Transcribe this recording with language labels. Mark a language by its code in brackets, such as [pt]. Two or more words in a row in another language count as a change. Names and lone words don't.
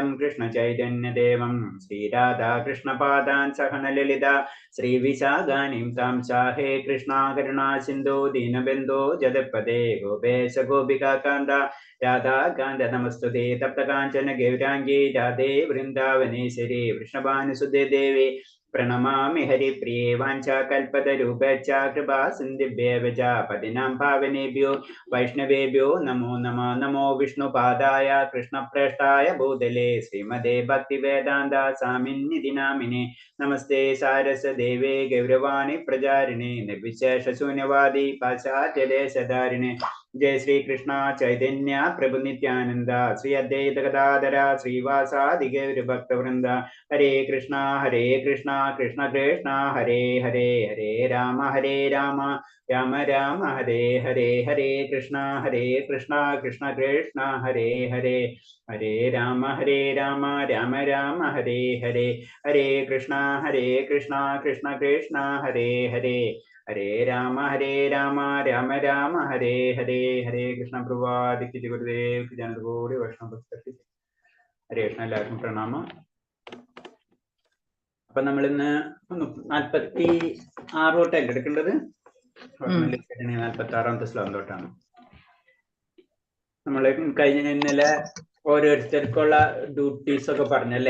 [sa] കൃഷ്ണചൈതന്യദേവം ശ്രീരാധാകൃഷ്ണപാദാൻ സഹന ലളിത ശ്രീവിശാഖാനിം താം ചാഹേ കൃഷ്ണ കരുണാ സിന്ധോ ദീനബന്ധോ ജഗത്പദേ ഗോപേശ ഗോപികാകാന്ത രാധാകാന്ത നമസ്തുതേ തപ്തകാഞ്ചന ഗൗരാംഗീ രാധേ വൃന്ദാവനേശ്വരി വൃഷഭാനുസുതേ ദേവി പ്രണമാമി ഹരിപ്രിയേ വാഞ്ചാകൽപതരൂപേച്ഛ കൃപാ സിന്ധിഭ്യേവ ച പതിനാം പാവനേഭ്യോ വൈഷ്ണവേഭ്യോ നമോ നമഃ. നമോ വിഷ്ണുപാദായ കൃഷ്ണപ്രേഷ്ഠായ ഭൂതലേ ശ്രീമതേ ഭക്തിവേദാന്ത സ്വാമിന്നിധി നാമിനേ നമസ്തേ സാരസ്വദേവേ ഗൗരവാണി പ്രചാരിണേ നിർവിശേഷശൂന്യവാദി പാശ്ചാത്യദേശധാരിണേ. ജയ ശ്രീ കൃഷ്ണ ചൈതന്യ പ്രഭു നിത്യാനന്ദ ശ്രീ അദ്വൈത ഗദാധര ശ്രീവാസാദി ഗൗരഭക്തവൃന്ദ. ഹരേ കൃഷ്ണ കൃഷ്ണ കൃഷ്ണ ഹരേ ഹരേ ഹരേ രാമ രാമ രാമ ഹരേ ഹരേ. ഹരേ കൃഷ്ണ കൃഷ്ണ കൃഷ്ണ ഹരേ ഹരേ ഹരേ രാമ രാമ രാമ ഹരേ ഹരേ. ഹരേ കൃഷ്ണ കൃഷ്ണ കൃഷ്ണ ഹരേ ഹരേ ഹരേ രാമ രാമ രാമ ഹരേ ഹരേ. ഹരേ കൃഷ്ണ പ്രഭാതി ഗുരുദേവ് ജനകോടി വൈഷ്ണവ. ഹരേ കൃഷ്ണ. [ml] എല്ലാവർക്കും പ്രണാമം. അപ്പൊ നമ്മൾ ഇന്ന് 46 തൊട്ടല്ലേ എടുക്കേണ്ടത്? 46ാമത്തെ ശ്ലോകം തൊട്ടാണ്. നമ്മള് കഴിഞ്ഞ ഇന്നലെ ഓരോരുത്തർക്കുള്ള ഡ്യൂട്ടീസ് ഒക്കെ പറഞ്ഞല്ലേ?